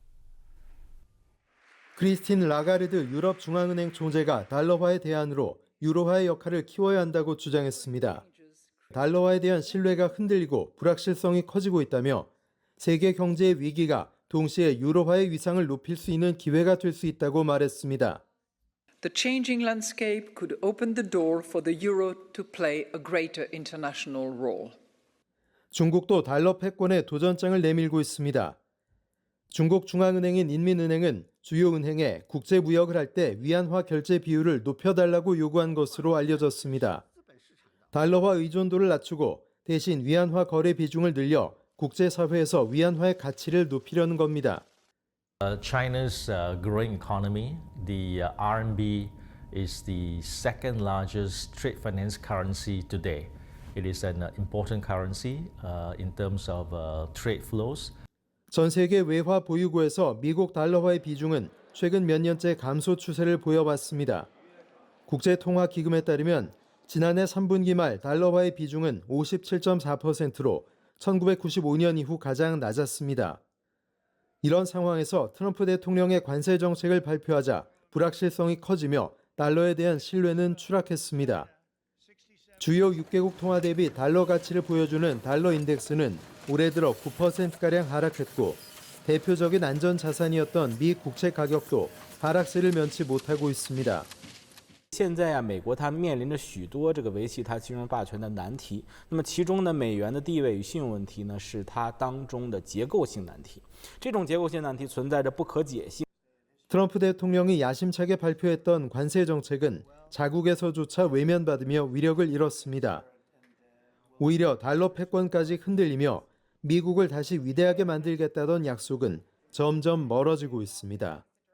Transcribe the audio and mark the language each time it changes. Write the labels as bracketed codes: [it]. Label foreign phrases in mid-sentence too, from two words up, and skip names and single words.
[ko] 크리스틴 라가르드 유럽 중앙은행 총재가 달러화의 대안으로 유로화의 역할을 키워야 한다고 주장했습니다. 달러화에 대한 신뢰가 흔들리고 불확실성이 커지고 있다며 세계 경제의 위기가 동시에 유로화의 위상을 높일 수 있는 기회가 될 수 있다고 말했습니다. [en] The changing landscape could open the door for the euro to play a greater international role. [ko] 중국도 달러 패권에 도전장을 내밀고 있습니다. 중국 중앙은행인 인민은행은 주요 은행에 국제 무역을 할 때 위안화 결제 비율을 높여달라고 요구한 것으로 알려졌습니다. 달러화 의존도를 낮추고 대신 위안화 거래 비중을 늘려 국제사회에서 위안화의 가치를 높이려는 겁니다. [en] China's growing economy, the RMB is the second largest trade finance currency today. It is an important currency in terms of trade flows. [ko] 전 세계 외화 보유고에서 미국 달러화의 비중은 최근 몇 년째 감소 추세를 보여왔습니다. 국제통화기금에 따르면 지난해 3분기 말 달러화의 비중은 57.4%로 1995년 이후 가장 낮았습니다. 이런 상황에서 트럼프 대통령의 관세 정책을 발표하자 불확실성이 커지며 달러에 대한 신뢰는 추락했습니다. 주요 6개국 통화 대비 달러 가치를 보여주는 달러 인덱스는 올해 들어 9%가량 하락했고 대표적인 안전자산이었던 미 국채 가격도 하락세를 면치 못하고 있습니다. [zh] 现在美国它面临着许多这个维系它金融霸权的难题。那么其中呢，美元的地位与信用问题呢，是它当中的结构性难题。这种结构性难题存在着不可解性。 [ko] 트럼프 대통령이 야심차게 발표했던 관세 정책은 자국에서조차 외면받으며 위력을 잃었습니다. 오히려 달러 패권까지 흔들리며 미국을 다시 위대하게 만들겠다던 약속은 점점 멀어지고 있습니다.